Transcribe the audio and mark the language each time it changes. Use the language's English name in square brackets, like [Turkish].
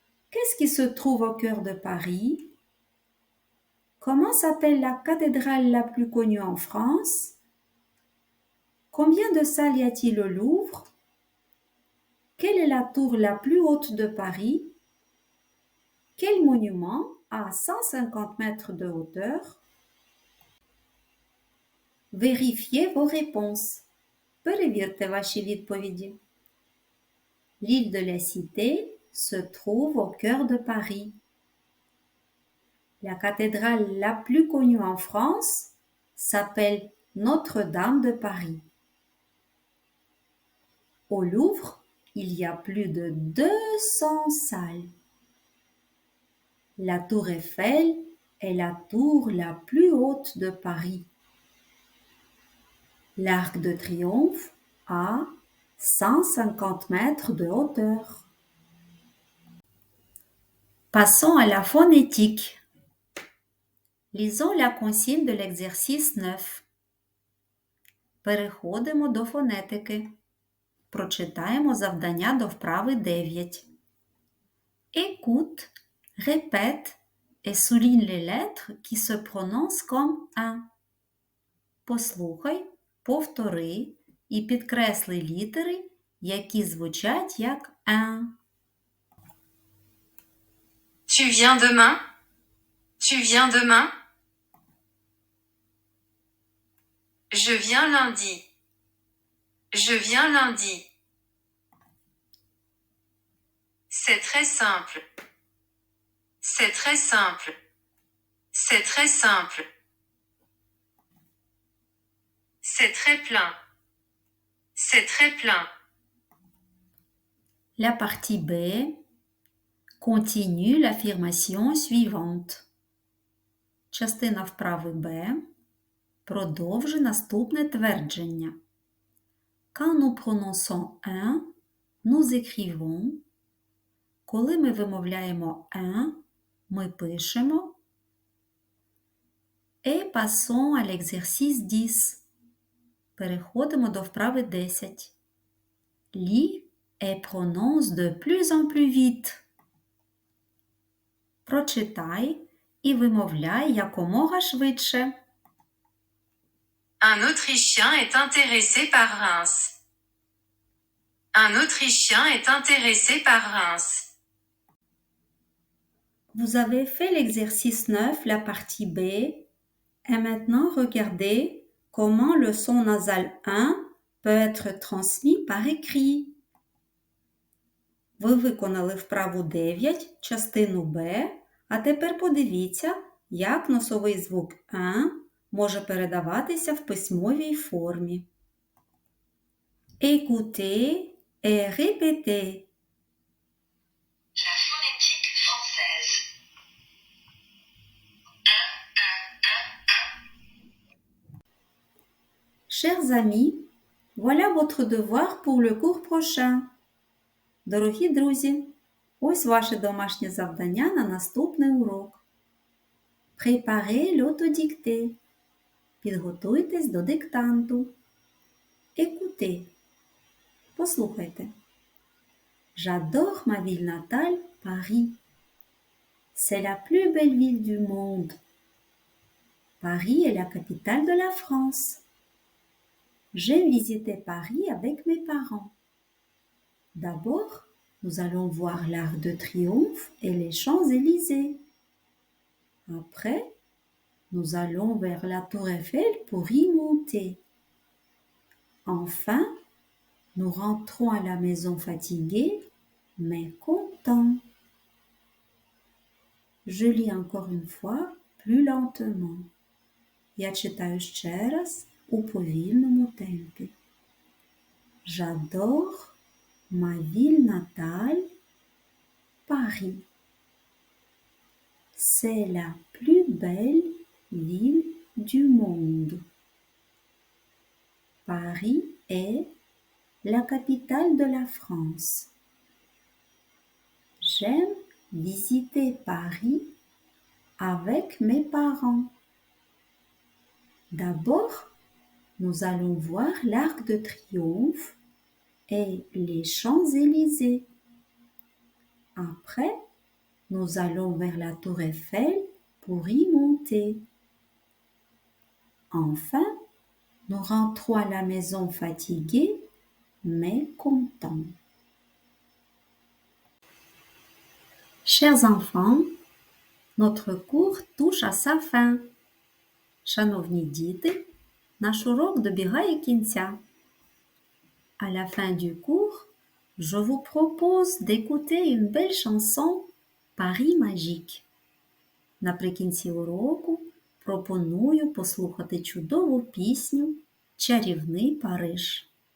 [French] Qu'est-ce qui se trouve au cœur de Paris? Comment s'appelle la cathédrale la plus connue en France? Combien de salles y a-t-il au Louvre? Quelle est la tour la plus haute de Paris? Quel monument a 150 mètres de hauteur? Vérifiez vos réponses. [Ukrainian] Перевірте ваші відповіді. [French] L'île de la Cité se trouve au cœur de Paris. La cathédrale la plus connue en France s'appelle Notre-Dame de Paris. Au Louvre, il y a plus de 200 salles. La tour Eiffel est la tour la plus haute de Paris. L'Arc de Triomphe a 150 mètres de hauteur. Passons à la phonétique. Lisons la consigne de l'exercice 9. [Ukrainian] Переходимо до фонетики. Прочитаємо завдання до вправи 9. [French] Écoute, répète et souligne les lettres qui se prononcent comme un. [Ukrainian] Послухай, повтори і підкресли літери, які звучать як un. [French] Tu viens demain? Tu viens demain? Je viens lundi. Je viens lundi. C'est très simple. C'est très simple. C'est très simple. C'est très plein. C'est très plein. La partie B continue l'affirmation suivante. [Ukrainian] Частина вправи Б продовжує наступне твердження. [French] Quand nous prononçons un, nous écrivons. [Ukrainian] Коли ми вимовляємо un, ми пишемо. [French] Et passons à l'exercice 10. [Ukrainian] Переходимо до вправи 10. [French] Lis et prononce de plus en plus vite. [Ukrainian] Прочитай і вимовляй якомога швидше. [French] Un Autrichien est intéressé par Reims. Un Autrichien est intéressé par Reims. Vous avez fait l'exercice 9, la partie B. Et maintenant, regardez comment le son nasal 1 peut être transmis par écrit. [Ukrainian] Ви виконали вправу 9, частину Б, а тепер подивіться, як носовий звук «н» може передаватися в письмовій формі. [French] Écoutez et répétez. La phonétique française. Chers amis, voilà votre devoir pour le cours prochain. [Ukrainian] Дорогі друзі, ось ваше домашнє завдання на наступний урок. [French] Préparez l'autodictée. [Ukrainian] Підготуйтесь до диктанту. [French] Écoutez. [Ukrainian] Послухайте. [French] J'adore ma ville natale, Paris. C'est la plus belle ville du monde. Paris est la capitale de la France. J'aime visiter Paris avec mes parents. D'abord, nous allons voir l'Arc de Triomphe et les Champs-Élysées. Après, nous allons vers la Tour Eiffel pour y monter. Enfin, nous rentrons à la maison fatigués, mais contents. Je lis encore une fois, plus lentement. [Ukrainian] Я читаю ще раз у повільному темпі. [French] J'adore ma ville natale, Paris. C'est la plus belle ville du monde. Paris est la capitale de la France. J'aime visiter Paris avec mes parents. D'abord, nous allons voir l'Arc de Triomphe et les Champs-Élysées. Après, nous allons vers la Tour Eiffel pour y monter. Enfin, nous rentrons à la maison fatigués, mais contents. Chers enfants, notre cours touche à sa fin. [Ukrainian] Шановні діти, наш урок добігає кінця. [French] À la fin du cours, je vous propose d'écouter une belle chanson Paris magique. [Ukrainian] Наприкінці уроку пропоную послухати чудову пісню «Чарівний Париж».